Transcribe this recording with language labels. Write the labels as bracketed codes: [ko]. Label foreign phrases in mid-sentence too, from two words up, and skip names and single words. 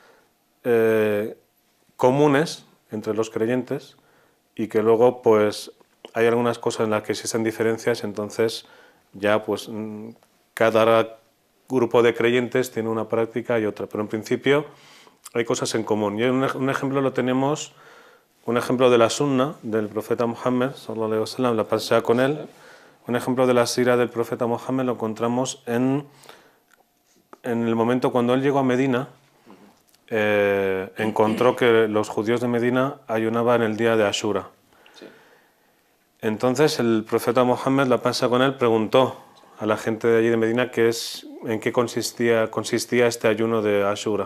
[es] comunes entre los creyentes y que luego pues hay algunas cosas en las que existen diferencias, entonces ya pues cada grupo de creyentes tiene una práctica y otra, pero en principio hay cosas en común. Y un ejemplo lo tenemos, un ejemplo de la sunna del profeta Muhammad, [ar] صلى الله عليه وسلم, [es] la paz sea con él. Un ejemplo de la sira del profeta Muhammad lo encontramos en el momento cuando él llegó a Medina. Encontró que los judíos de Medina ayunaban el día de Ashura. Entonces el profeta Muhammad, la paz sea con él, preguntó a la gente de allí de Medina en qué consistía este ayuno de Ashura.